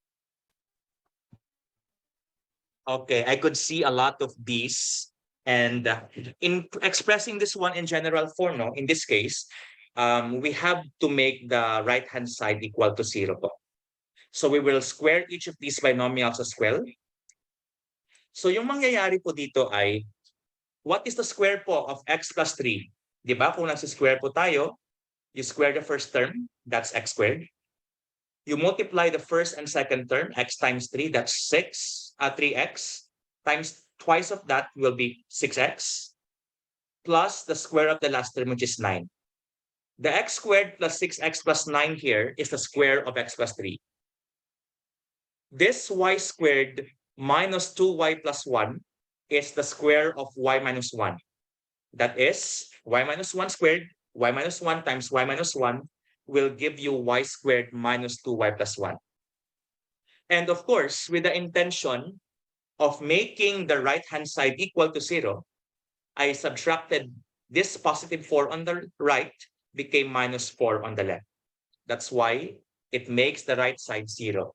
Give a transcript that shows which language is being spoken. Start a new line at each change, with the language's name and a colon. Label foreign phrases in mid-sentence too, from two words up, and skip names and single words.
English: Okay, I could see a lot of these. And in expressing this one in general form, no, in this case, we have to make the right-hand side equal to 0 po. So we will square each of these binomials as well.
Filipino: So yung mangyayari po dito ay,
English: what is the square po of x plus 3?
Filipino: Di ba? Kung nagsi-square po tayo,
English: you square the first term, that's x squared. You multiply the first and second term, x times 3, that's 3x, times twice of that will be 6x, plus the square of the last term, which is 9. The x squared plus 6x plus 9 here is the square of x plus 3. This y squared minus 2y plus 1 is the square of y minus 1. That is, y minus 1 squared, y minus 1 times y minus 1 will give you y squared minus 2y plus 1. And of course, with the intention of making the right-hand side equal to 0, I subtracted this positive 4 on the right, became minus 4 on the left. That's why it makes the right side 0.